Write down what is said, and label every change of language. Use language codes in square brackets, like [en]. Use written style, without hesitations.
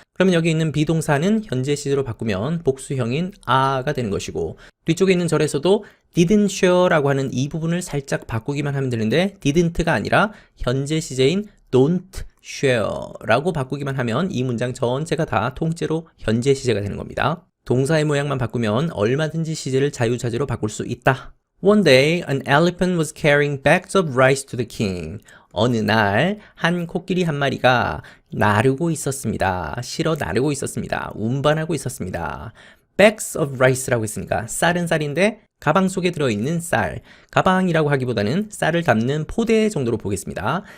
[ko] 그러면 여기 있는 비동사는 현재 시제로 바꾸면 복수형인 are가 되는 것이고 뒤쪽에 있는 절에서도 [en] didn't share [ko] 라고 하는 이 부분을 살짝 바꾸기만 하면 되는데 didn't가 아니라 현재 시제인 [en] don't share [ko] 라고 바꾸기만 하면 이 문장 전체가 다 통째로 현재 시제가 되는 겁니다. 동사의 모양만 바꾸면 얼마든지 시제를 자유자재로 바꿀 수 있다. [en] One day, an elephant was carrying bags of rice to the king. [ko] 어느 날, 한 코끼리 한 마리가 나르고 있었습니다. 실어 나르고 있었습니다. 운반하고 있었습니다. [en] bags of rice [ko] 라고 했으니까 쌀은 쌀인데 가방 속에 들어있는 쌀. 가방이라고 하기보다는 쌀을 담는 포대 정도로 보겠습니다.